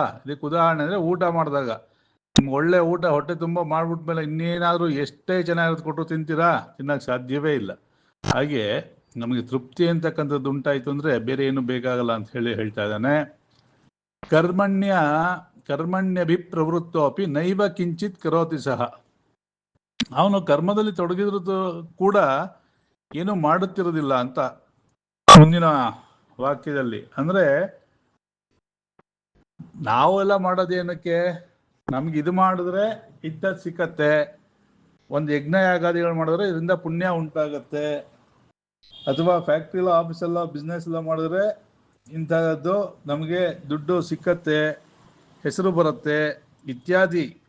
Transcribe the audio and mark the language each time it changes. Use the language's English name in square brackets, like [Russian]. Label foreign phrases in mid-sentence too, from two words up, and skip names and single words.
[Kannada] ಇದಕ್ಕೆ ಉದಾಹರಣೆ ಅಂದರೆ, ಊಟ ಮಾಡಿದಾಗ ನಿಮ್ಗೆ ಒಳ್ಳೆ ಊಟ ಹೊಟ್ಟೆ ತುಂಬ ಮಾಡ್ಬಿಟ್ಮೇಲೆ ಇನ್ನೇನಾದರೂ ಎಷ್ಟೇ ಚೆನ್ನಾಗಿರೋದು ಕೊಟ್ಟರು ತಿಂತೀರಾ? ತಿನ್ನೋಕ್ಕೆ ಸಾಧ್ಯವೇ ಇಲ್ಲ. ಹಾಗೆ ನಮಗೆ ತೃಪ್ತಿ ಅಂತಕ್ಕಂಥದ್ದು ಉಂಟಾಯಿತು ಅಂದರೆ ಬೇರೆ ಏನು ಬೇಕಾಗಲ್ಲ ಅಂತ ಹೇಳ್ತಾ ಇದ್ದಾನೆ. [Sanskrit] ಕರ್ಮಣ್ಯಭಿಪ್ರವೃತ್ತೋಪಿ ನೈವ ಕಿಂಚಿತ್ ಕರೋತಿ ಸಹ. [Kannada] ಅವನು ಕರ್ಮದಲ್ಲಿ ತೊಡಗಿದ್ರು ಕೂಡ ಏನು ಮಾಡುತ್ತಿರೋದಿಲ್ಲ ಅಂತ ಮುಂದಿನ ವಾಕ್ಯದಲ್ಲಿ. ಅಂದರೆ ನಾವೆಲ್ಲ ಮಾಡೋದೇನಕ್ಕೆ? ನಮ್ಗೆ ಇದು ಮಾಡಿದ್ರೆ ಇದ್ದದ್ದು ಸಿಕ್ಕತ್ತೆ, ಒಂದು ಯಜ್ಞ ಯಾಗಾದಿಗಳು ಮಾಡಿದ್ರೆ ಇದರಿಂದ ಪುಣ್ಯ ಉಂಟಾಗತ್ತೆ, ಅಥವಾ ಫ್ಯಾಕ್ಟ್ರಿಲೋ ಆಫೀಸಲ್ಲೋ ಬಿಸ್ನೆಸ್ ಎಲ್ಲ ಮಾಡಿದ್ರೆ ಇಂಥದ್ದು ನಮಗೆ ದುಡ್ಡು ಸಿಕ್ಕತ್ತೆ, ಹೆಸರು ಬರುತ್ತೆ ಇತ್ಯಾದಿ.